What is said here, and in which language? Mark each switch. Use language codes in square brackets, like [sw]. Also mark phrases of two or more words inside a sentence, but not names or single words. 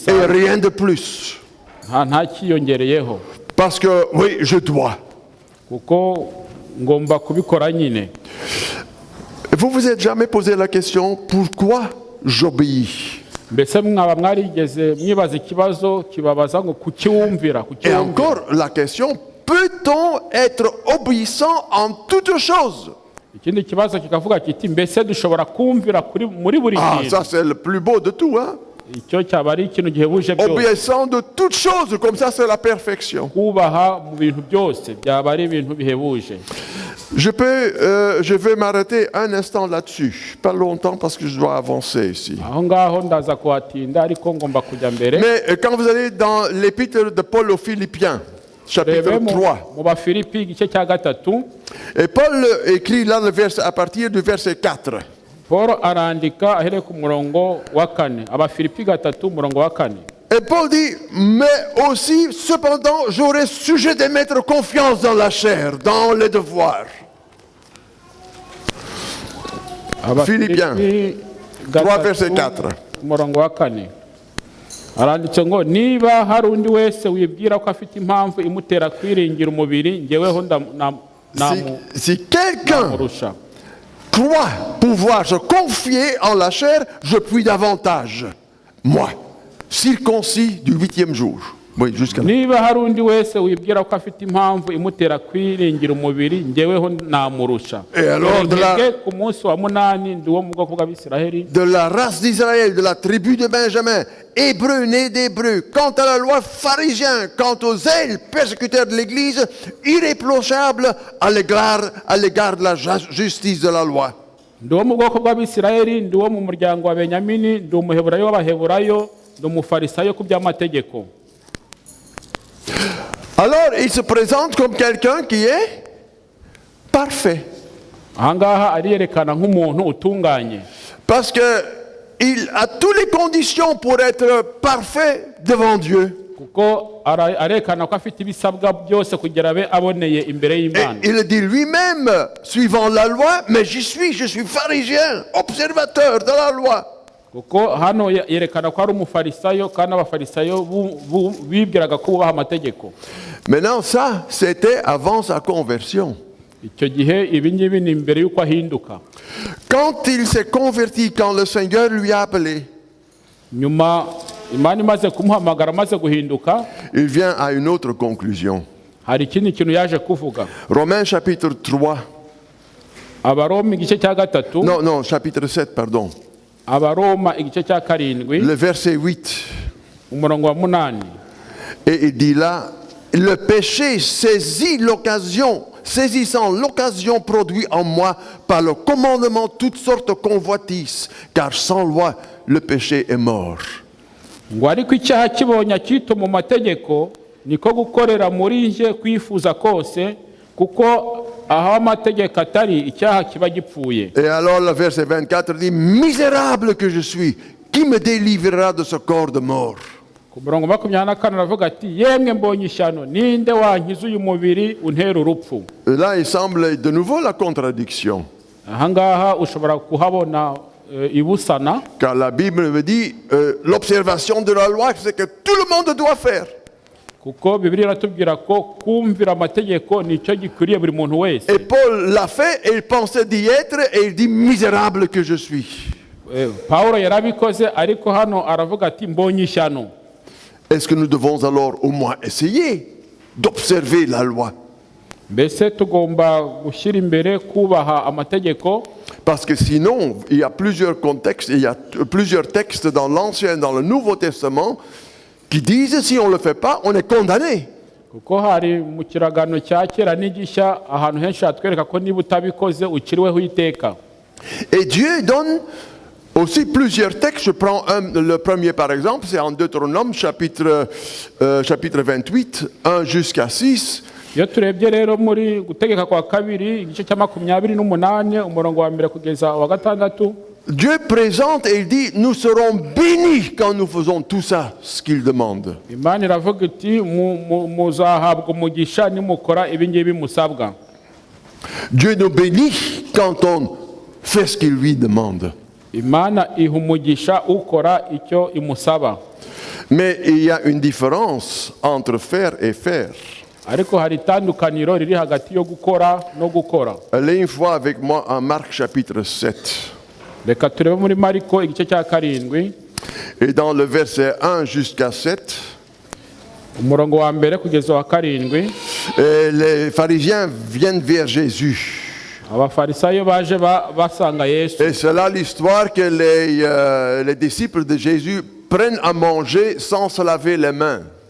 [rw] bisanzwe, [fr] rien de plus. [rw] nta kiyongereyeho. [fr] Parce que, oui, je dois. [rw] kuko ngomba kubikora nyine. [fr] Vous vous êtes jamais posé la question, pourquoi j'obéis? [rw] mbese mwaba mwarigeze mwibaza ikibazo kibabaza ngo kukiwumvira? [fr] Et encore la question, peut-on être obéissant en toutes choses? [rw] ikindi kibazo kikavuga kiti mbese dushobora kumvira muri buri Ah, kintu? [fr] ça c'est le plus beau de tout, hein? [rw] icyo cyaba ari ikintu gihebuje byose. [fr] Obéissant de toutes choses, comme ça c'est la perfection. [rw] kubaha mu bintu byose byaba ari ibintu bihebuje. [fr] Je vais m'arrêter un instant là-dessus. Pas longtemps parce que je dois avancer ici. [rw] aho ngaho ndaza kuhatinda ariko ngomba kujya mbere. [fr] Mais quand vous allez dans l'épître de Paul aux Philippiens, chapitre [rw] Rebe [fr] 3, [rw] mu Bafilipi igice cya gatatu, [fr] et Paul écrit là à partir du verset 4. [rw] Paul arandika ahereye ku murongo wa 4. Abafilipi gatatu umurongo wa 4. [fr] Et Paul dit, mais aussi, cependant, j'aurais sujet de mettre confiance dans la chair, dans les devoirs. Philippiens 3, verset 4. [rw] umurongo wa 4 aranditse ngo niba hari undi wese wibwira ko afite impamvu imutera kwiringira umubiri njyeweho [fr] Si quelqu'un [rw] namurusha. [fr] croit pouvoir se confier en la chair, je puis davantage. Moi, circoncis du 8e jour. Oui, jusqu'à là. [rw] Niba hari undi wese wibwira ko afite impamvu imutera kwiringira umubiri njyeweho namurusha. [fr] Et alors [rw] ku munsi wa 8 ndi wo mu bwoko bw'Abisiraheli, [fr] de la race d'Israël, de la tribu de Benjamin, hébreu né d'hébreu, quant à la loi pharisien, quant aux zèles persécuteurs de l'Église, irréprochable à l'égard de la justice de la loi. [rw] ndi wo mu bwoko bw'Abisiraheli, ndi wo mu muryango wa Benyamini, ndi umuheburayo w'Abaheburayo, ndi umufarisayo ku by'amategeko. [fr] Alors, il se présente comme quelqu'un qui est parfait. [rw] Ahangaha ariyerekana nk'umuntu utunganye [fr] Parce qu'il a toutes les conditions pour être parfait devant Dieu. [rw] kuko arekana ko afite ibisabwa byose kugira abe aboneye imbere [fr] Et [rw] y'Imana. [fr] il dit lui-même, suivant la loi, mais je suis pharisien, observateur de la loi. [rw] Kuko hano yerekana ko ari umufarisayo kandi abafarisayo bibwiraga ko bubaha amategeko. [fr] Maintenant, ça, c'était avant sa conversion. [rw] Icyo gihe ibi ngibi ni imbere y'uko ahinduka. [fr] Quand il s'est converti, quand le Seigneur lui a appelé, [rw] Nyuma Imana imaze kumuhamagara, amaze guhinduka, [fr] il vient à une autre conclusion. [rw] hari ikindi kintu yaje kuvuga. [fr] Romains chapitre 3, [rw] Abaroma igice cya gatatu, [fr] non, chapitre 7, pardon, [rw] Abaroma igice cya 7 [fr] le verset 8. [rw] umurongo wa 8. [fr] Et il dit là, le péché saisissant l'occasion produite en moi par le commandement toutes sortes de convoitises, car sans loi, le péché est mort. [rw] Ngo ariko icyaha kibonye akito mu mategeko niko gukorera muri nje kwifuza kose, kuko aho amategeko atari icyaha kiba gipfuye. [fr] Et alors le verset 24 dit, misérable que je suis, qui me délivrera de ce corps de mort? [rw] Ku murongo 24 aravuga ati yemwe mbonye ishyano, ninde wankiza uyu mubiri untera urupfu. [fr] Et là, il semble de nouveau la contradiction. [rw] Ahangaha ushobora kuhabona ibusana, [fr] Car la Bible me dit, l'observation de la loi, c'est que tout le monde doit faire. [rw] kuko Bibiliya iratubwira ko kumvira amategeko nicyo gikwiriye buri muntu wese. [fr] Et Paul l'a fait et il pensait d'y être et il dit, misérable que je suis. [rw] Pawulo yarabikoze ariko hano aravuga ati mbonye ishyano. [fr] Est-ce que nous devons alors au moins essayer d'observer la loi? [rw] Mbese tugomba gushyira imbere kubaha amategeko, [fr] Parce que sinon, il y a plusieurs contextes, il y a plusieurs textes dans l'Ancien et dans le Nouveau Testament qui disent si on ne le fait pas, on est condamné. [rw] kuko hari mu kiragano cya kera n'igishya ahantu henshi hatwereka ko niba utabikoze ukiriweho iteka. [fr] Et Dieu donne aussi plusieurs textes. Je prends le premier par exemple, c'est en Deutéronome chapitre 28, 1 jusqu'à 6. [rw] Iyo turebye rero muri gutegeka kwa kabiri igice cya 28 umurongo wa 1 kugeza wa 6, [fr] Dieu présente et il dit, nous serons bénis quand nous faisons tout ça, ce qu'il demande. [rw] Imana iravuga iti muzahabwa umugisha nimukora ibi ngibi musabwa. [fr] Dieu nous bénit quand on fait ce qu'il lui demande. [rw] Imana iha umugisha ukora icyo imusaba. [fr] Mais il y a une différence entre faire et faire. [rw] Ariko hari itandukaniro riri hagati yo gukora no gukora. [fr] Allez une fois avec moi en Marc chapitre 7. [rw] Reka turebe muri Mariko igice cya 7 [fr] Et dans le verset 1 jusqu'à 7, [rw] umurongo wa 1 kugeza wa 7, [fr] les pharisiens viennent vers Jésus. [rw] abafarisayo baje basanga Yesu. [fr] Et c'est là l'histoire que les disciples de Jésus prennent à manger sans se laver les mains.